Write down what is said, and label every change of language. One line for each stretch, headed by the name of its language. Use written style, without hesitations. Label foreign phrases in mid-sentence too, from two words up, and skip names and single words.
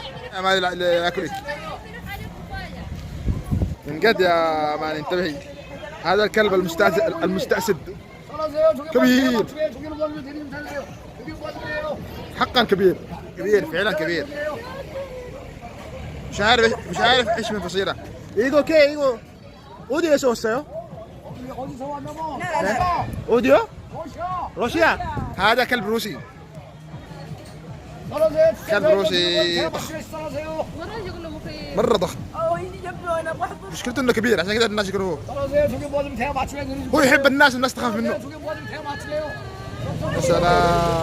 Arabic: ما ياكلك من قد يا مان. انتبهي هذا الكلب المستأسد كبير حقا كبير فعلا كبير. مش عارف ايش من فصيلة.
Korean: 이거 어디에서 왔어요? 어디요?
Arabic: روسيا. هذا كلب روسي. كلب روسي مرة ضخم. مشكلته انه كبير عشان كذا الناس يكرهوه. هو يحب الناس تخاف منه. يا سلام.